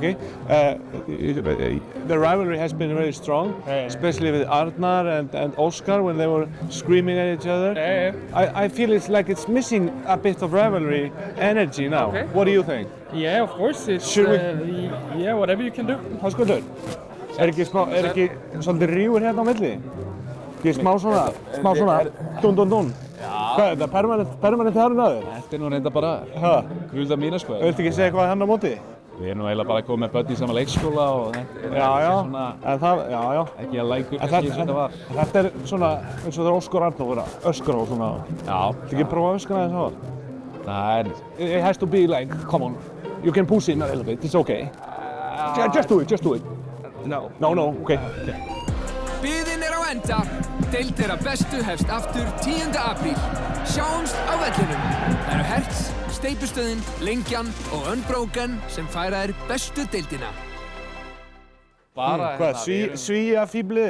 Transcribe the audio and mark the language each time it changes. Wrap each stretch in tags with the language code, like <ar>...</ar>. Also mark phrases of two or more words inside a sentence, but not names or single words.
<en>The rivalry has been very strong, especially with Arnar and Oscar when they were screaming at each other. I feel it's missing a bit of rivalry energy now. Okay. What do you think? Yeah, of course. It's, Should we? Yeah, whatever you can do.</en> <is>Höskuldur, ekki svolítið rígur hérna á milli? Ekki smá svona, dún. Hvað er þetta, permanent hárinn á þér? Þetta nú reynda bara grúlda mína sko. Viltu ekki segja eitthvað hann á móti? Við nú eiginlega bara komið með börn í sama leikskóla og þetta svona ekki að lækur kannski eins og þetta var. Þetta svona eins og þegar Óskar Arnór voru að öskra og svona. Já. Viltu ekki prófa að öskra þess að það?</is> <en>It has to be like, come on, you can push in a little bit, it's okay. Just do it. No, okay.</en> <is>Biðin á enda. Deild þeirra bestu hefst aftur 10. apríl. Sjáumst á vellinum. Það eru Hertz, Steypustöðin, Lengjan og Unbroken sem færa þér bestu deildina. Hvað, svíja fíblið þitt?</is>